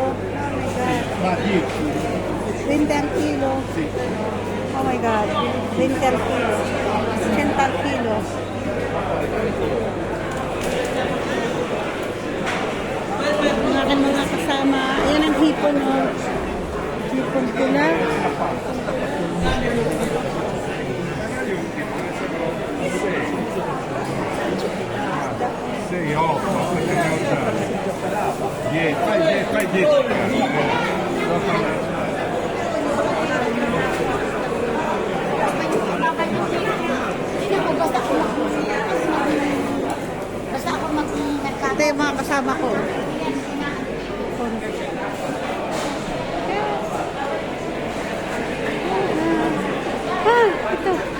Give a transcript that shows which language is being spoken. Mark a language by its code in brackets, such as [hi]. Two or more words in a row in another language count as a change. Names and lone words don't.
[en] Oh my God. 20 [tl] ang kilo. [en] Oh my God. 20 [tl] ang kilo. 80 ang kilo. Ang aking mga kasama. Ayan ang hipon, oh. Hipon pula. [it] Sei, ó, fai dietro. [tl] Basta ako mag-merkado. Ito yung mga kasama ko. Ito.